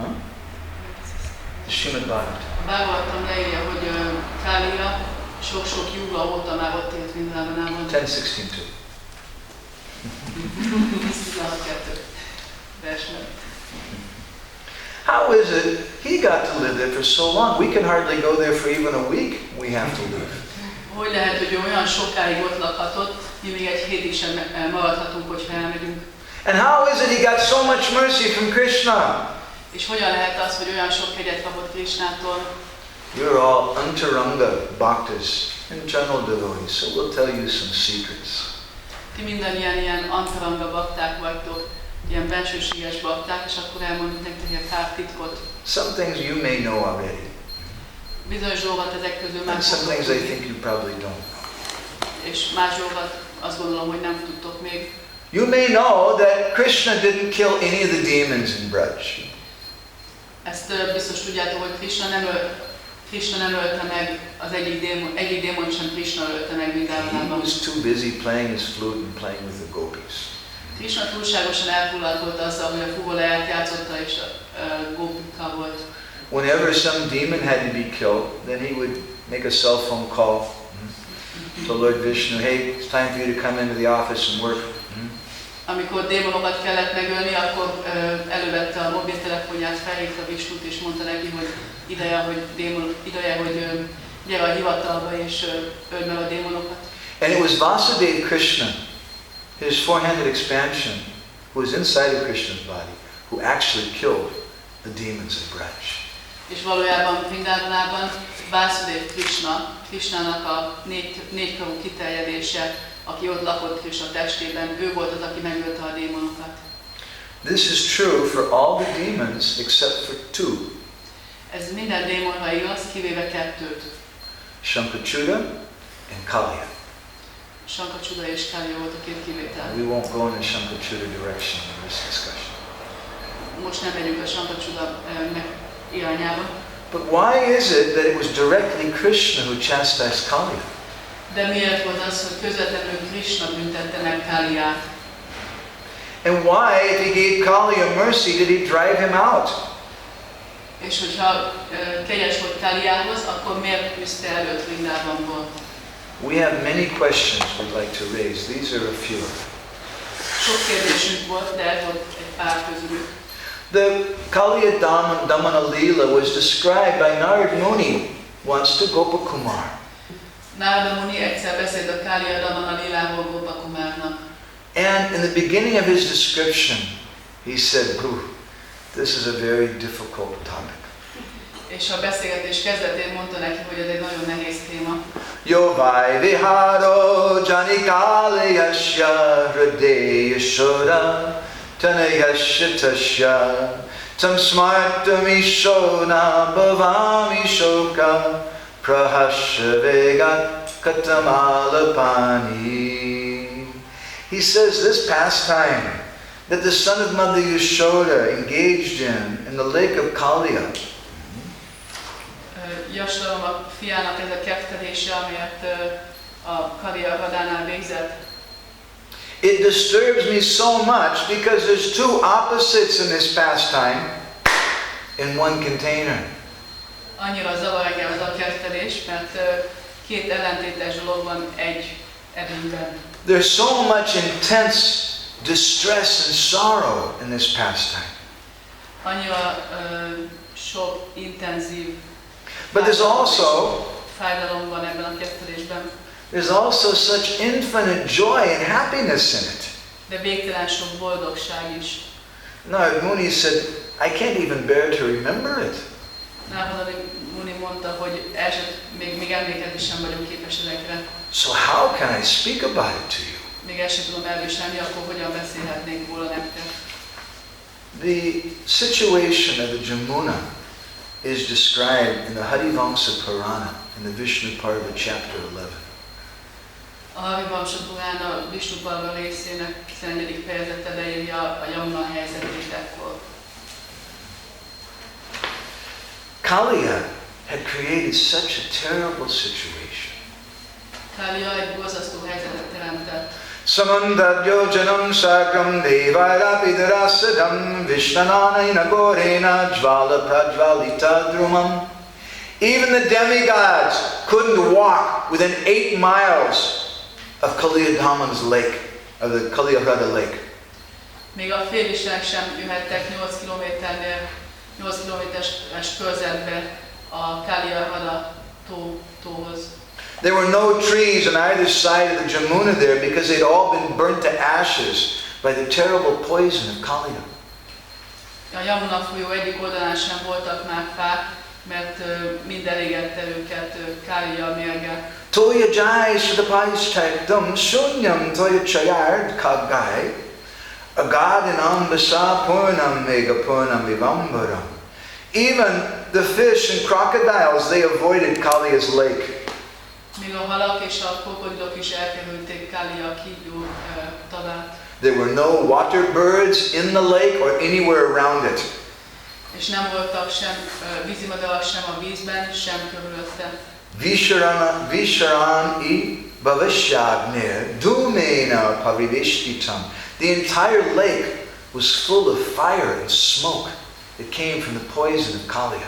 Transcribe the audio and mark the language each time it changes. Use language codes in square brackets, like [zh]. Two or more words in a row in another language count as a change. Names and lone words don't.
[en] The Srimad Bhagavatam. [hu] Bhagavatam leírja, hogy Kaliya sok-sok yuga óta már ott élt Vrindavanában. 10:16. 16:2 versben. [en] How is it he got to live there for so long? We can hardly go there for even a week. We have to live. [hu] Hogy lehet, hogy olyan sokáig ott lakhatott, mi még egy hétig sem maradhatunk, hogyha elmegyünk. [en] And how is it he got so much mercy from Krishna? [hu] És hogyan lehet az, hogy olyan sok kegyet kapott Krishnától? [en] You're all [sa] antaranga bhaktas, [en] internal devotees, so we'll tell you some secrets. [hu] Ti mindannyian ilyen antaranga bakták vagytok, ilyen bensőséges bakták, és akkor elmondjuk nektek egy pár titkot. [en] Some things you may know already. [hu] Bizonyos dolgot ezek közül már [en] And some things I [hu] tudtok, [en] think you probably don't. [hu] és más dolgot azt gondolom, hogy nem tudtok még. [en] You may know that Krishna didn't kill any of the demons in Braj. [hu] Ezt biztos tudjátok, hogy Krishna nem ölte meg az egyik démon sem Krishna ölte meg [en] He [hu] Vrindavanában. [en] was too busy playing his flute and playing with the gopis. [hu] Krishna túlságosan elfoglalt volt azzal, hogy a fuvoláját játszotta és a gópikkal volt. [en] Whenever some demon had to be killed, then he would make a cell phone call to Lord Vishnu. Hey, it's time for you to come into the office and work. [hu] Amikor démonokat kellett megölni, akkor elővette a mobiltelefonját, felhívta Visnut és mondta neki, hogy ideje, hogy gyere a hivatalba és öld meg a démonokat. [en] And it was Vasudeva Krishna, his four-handed expansion, who was inside of Krishna's body, who actually killed the demons of Braj. [hu] És valójában Vrindavanában Vasudeva Krishnának a négykarú kiterjedése, aki ott lakott Krishna testében, ő volt az, aki megölte a démonokat. [en] This is true for all the demons except for two. [hu] Ez minden démonra igaz, kivéve kettőt. [en] Shankachuda and Kaliya. [hu] Sankacsuda és Kaliya volt a két kivétel. [en] We won't go in the Shankachuda direction in this discussion. [hu] Most nem megyünk a Sankacsuda irányába. [en] But why is it that it was directly Krishna who chastised Kaliya? [hu] De miért volt az, hogy közvetlenül Krishna büntette meg Kaliyát? [en] And why, if he gave Kaliya mercy, did he drive him out? [hu] És hogyha kegyes volt Kaliyához, akkor miért tűzte el őt Vrindavanból? [en] We have many questions we'd like to raise. These are a few. [hu] Sok kérdésünk volt, de ez volt egy pár közülük. [en] The Kaliya Damana Leela was described by Narad Muni once to Gopakumar. [hu] Narada Muni egyszer beszélt a Kaliya Damana Leeláról Gopakumarnak. [en] And in the beginning of his description, he said, this is a very difficult topic. [hu] És a beszélgetés kezdetén mondta neki, hogy ez egy nagyon nehéz téma. [sa] Yo vai viharo janikaliyasya hridayashura tanayasya tasya tam smartamishona bhavami shoka prahasya vegat katamalapani. [en] He says this pastime that the son of Mother Yashoda engaged in the lake of Kaliya. [hu] Jasodama fiának ez a kettelése, amelyet a Kaliya Radánál végzett. [en] It disturbs me so much because there's two opposites in this pastime in one container. [hu] Annyira zavar engem ez a kettelés, mert két ellentétes dolog van egy edényben. [en] There's so much intense distress and sorrow in this pastime. [hu] Annyira sok intenzív [en] But there's also [hu] fájdalom van ebben a kettelésben. [en] there's also such infinite joy and happiness in it. [hu] De végtelen sok boldogság is. [en] Narad Muni said, I can't even bear to remember it. [hu] Narada Muni mondta, hogy még emlékezni sem vagyunk képes ezekre. [en] So how can I speak about it to you? [hu] Még ezt sem tudom elviselni, akkor hogyan beszélhetnénk róla nektek? [en] The situation of the Jamuna is described in the Harivamsa Purana in the Vishnu Parva chapter 11. [hu] A Harivamsa Purán a Vishnu Parva részének 11. fejezete leírja a Yamuna helyzetét ekkor. [en] Kaliya had created such a terrible situation. [hu] Kaliya egy borzasztó helyzetet teremtett. [sa] Samandad yojanam sagram devairapidrasadam vishnananaina gorena jvala prajvalita drumam. [en] Even the demigods couldn't walk within 8 miles of Kaliyadaman's lake, of the Kaliyahrada lake. [hu] Még a félisták sem jöhettek 8 kilométeres körzetbe a Kaliyahrada tóhoz. [en] There were no trees on either side of the Jamuna there because they'd all been burnt to ashes by the terrible poison of Kaliya. [hu] A Yamuna folyó egyik oldalán sem voltak már fák, mert mind elégette őket Kaliya mérge. [sa] Toya jai sudapaisztektam shunyam toya chayard kaggai agadinam basa purnam mega purnam vivambaram. [en] Even the fish and crocodiles, they avoided Kaliya's lake. [hu] Még a halak és a krokodilok is elkerülték Kaliya kígyó tavát. [en] There were no water birds in the lake or anywhere around it. [hu] És nem voltak sem vízimadarak sem a vízben, sem körülötte. [sa] Visharani bhavishyagner dumena parivishtitam. [en] The entire lake was full of fire and smoke that came from the poison of Kaliya.